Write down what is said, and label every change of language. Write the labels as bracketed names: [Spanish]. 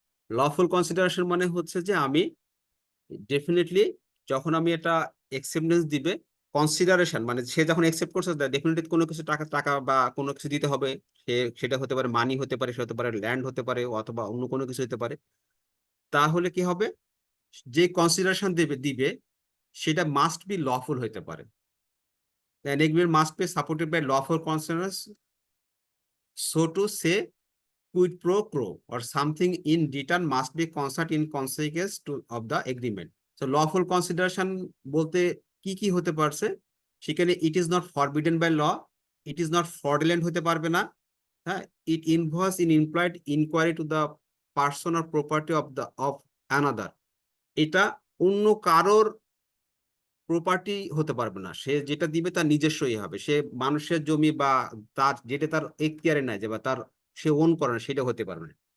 [Bangla] Lawful consideration মানে হচ্ছে যে আমি ডেফিনেটলি যখন আমি এটা একসেপ্টেন্স দিবে, কনসিডারেশন মানে সে যখন একসেপ্ট করছে, ডেফিনেটলি কোনো কিছু টাকা টাকা বা কোনো কিছু দিতে হবে। সেটা হতে পারে মানি, হতে পারে, সে হতে পারে ল্যান্ড, হতে পারে, অথবা অন্য কোনো কিছু হতে পারে। তাহলে কি হবে, যে কনসিডারেশন দিবে সেটা মাস্ট বি লফুল হতে পারে। [English] An agreement must be supported by lawful consensus, so to say quid pro quo, or something in return must be consent in consequence of the agreement. [Bangla] So lawful consideration বলতে কি কি হতে পারছে সেখানে, [English] it is not forbidden by law, it is not fraudulent [Bangla] হতে পারবে না, হ্যাঁ, [English] it involves in implied inquiry to the person or property of another, [Bangla] এটা অন্য কারোর প্রপার্টি হতে পারবে না, সে যেটা দিবে তার নিজস্বই হবে, সে মানুষের জমি বা তার যেটা তার এখতিয়ারে নাই, যে বা তার সে ওন করে না, সেটা হতে পারবে না।